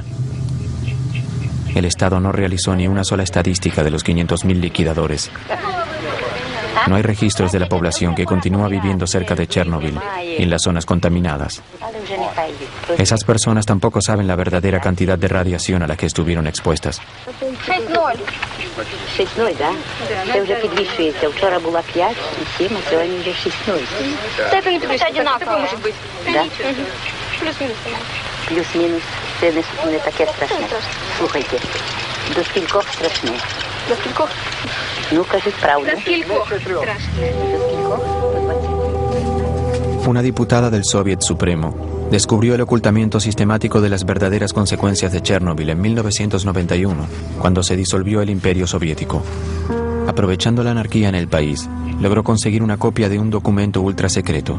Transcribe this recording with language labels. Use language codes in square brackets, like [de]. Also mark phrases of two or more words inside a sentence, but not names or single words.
[es] El Estado no realizó ni una sola estadística de los 500.000 liquidadores. No hay registros de la población que continúa viviendo cerca de Chernobyl y en las zonas contaminadas. Esas personas tampoco saben la verdadera cantidad de radiación a la que estuvieron expuestas. [uk] 6-0, да? Це вже підвищується. Вчора була 5 і 7, а сьогодні вже 6-0. Це плюс одинаково. Таке може бути. Да? Плюс-мінус. Плюс-мінус. Це не таке страшне. Слухайте, до скількох страшне? До скількох? Ну, кажіть правду. До скількох страшне? До скількох? [es] Una diputada del Soviet Supremo descubrió el ocultamiento sistemático de las verdaderas consecuencias de Chernobyl en 1991, cuando se disolvió el Imperio Soviético. Aprovechando la anarquía en el país, logró conseguir una copia de un documento ultrasecreto.